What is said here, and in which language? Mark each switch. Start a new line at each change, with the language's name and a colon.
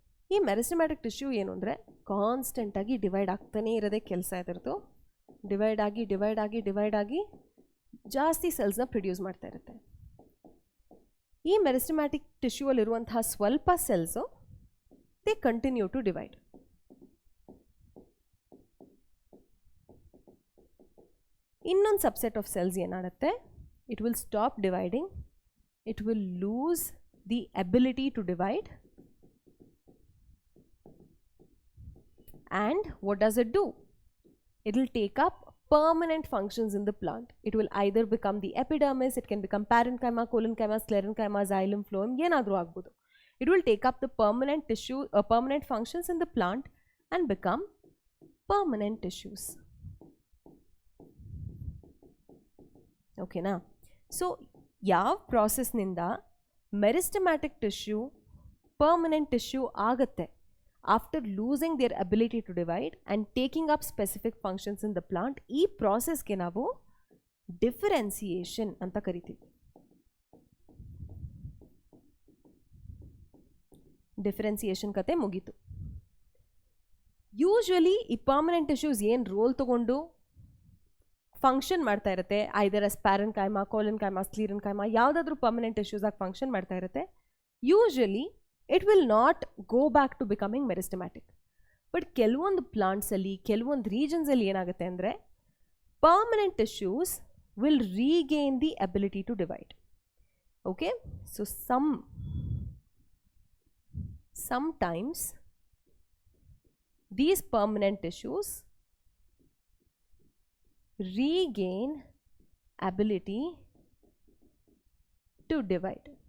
Kannada: ಈ meristematic tissue ಏನು ಅಂದರೆ ಕಾನ್ಸ್ಟೆಂಟಾಗಿ ಡಿವೈಡ್ ಆಗ್ತಾನೇ ಇರೋದೇ ಕೆಲಸ ಇದರದು. ಡಿವೈಡ್ ಆಗಿ ಜಾಸ್ತಿ ಸೆಲ್ಸ್ನ ಪ್ರೊಡ್ಯೂಸ್ ಮಾಡ್ತಾ ಇರುತ್ತೆ. ಈ ಮೆರಿಸ್ಟಮ್ಯಾಟಿಕ್ ಟಿಶ್ಯೂ ಅಲ್ಲಿರುವಂತಹ ಸ್ವಲ್ಪ cells
English: They continue to divide.
Kannada: ಇನ್ನೊಂದು ಸಬ್ಸೆಟ್ ಆಫ್ ಸೆಲ್ಸ್ ಏನಾಗುತ್ತೆ,
English: it will stop dividing, it will lose the ability to divide, and what does it do? It will take up permanent functions in the plant. It will either become the epidermis, it can become parenchyma, collenchyma, sclerenchyma, xylem, phloem,
Kannada: yenadru agbodu.
English: It will take up the permanent tissue, permanent functions in the plant and become permanent tissues. Okay na?
Kannada: So ಯಾವ ಪ್ರಾಸೆಸ್ನಿಂದ meristematic tissue permanent tissue ಆಗುತ್ತೆ
English: after losing their ability to divide and taking up specific functions in the plant,
Kannada: ಈ ಪ್ರಾಸೆಸ್ಗೆ ನಾವು differentiation ಅಂತ ಕರಿತೀವಿ. Differentiation ಕತೆ ಮುಗೀತು. Usually ಈ permanent tissues ಏನು ರೋಲ್ ತಗೊಂಡು ಫಂಕ್ಷನ್ ಮಾಡ್ತಾ ಇರುತ್ತೆ, ಐದರ್ ಅಸ್ ಪ್ಯಾರೆನ್ಕೈಮಾ, ಕೋಲೆನ್ಕೈಮಾ, ಸ್ಕ್ಲೀರೆನ್ಕೈಮಾ, ಯಾವುದಾದ್ರೂ ಪರ್ಮನೆಂಟ್ ಟಿಶ್ಯೂಸ್ ಆಗಿ ಫಂಕ್ಷನ್ ಮಾಡ್ತಾ ಇರುತ್ತೆ.
English: Usually it will not go back to becoming meristematic. But
Kannada: ಕೆಲವೊಂದು ಪ್ಲಾಂಟ್ಸಲ್ಲಿ, ಕೆಲವೊಂದು ರೀಜನ್ಸಲ್ಲಿ ಏನಾಗುತ್ತೆ ಅಂದರೆ
English: Permanent tissues will regain the ability to divide. Okay, so sometimes these permanent tissues regain ability to divide.